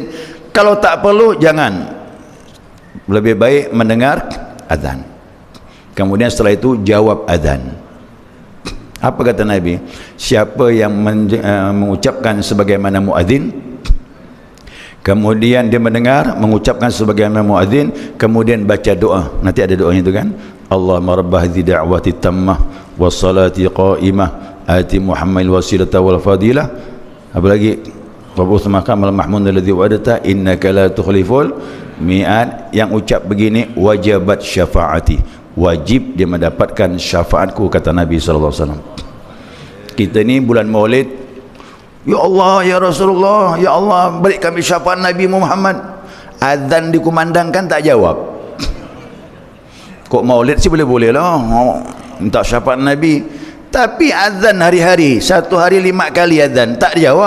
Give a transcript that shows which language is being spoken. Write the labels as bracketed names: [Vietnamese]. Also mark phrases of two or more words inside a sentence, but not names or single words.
[Malay] Kalau tak perlu jangan, lebih baik mendengar azan, kemudian setelah itu jawab azan. Apa kata Nabi? Siapa yang mengucapkan sebagaimana muadzin, kemudian dia mendengar mengucapkan sebagaimana muadzin, kemudian baca doa. Nanti ada doanya itu kan, [Arabic] اللهم رب هذه الدعوة التامة والصلاة القائمة آت محمدا الوسيلة والفضيلة. [Malay] Apa lagi? [Arabic] وابعثه المقام المحمود الذي وعدته إنك لا تخلف الميعاد. [Malay] Yang ucap begini [Arabic] وجبت شفاعتي, [Malay] wajib dia mendapatkan syafaatku, kata Nabi SAW. Kita ni bulan Maulid, [Arabic] يا الله، يا رسول الله، يا الله [Malay] beri kami syafaat Nabi Muhammad. Azan dikumandangkan tak jawab. Kok Maulid sih boleh-boleh lah minta syafaat Nabi, tapi azan hari-hari, satu hari 5 kali azan tak dijawab.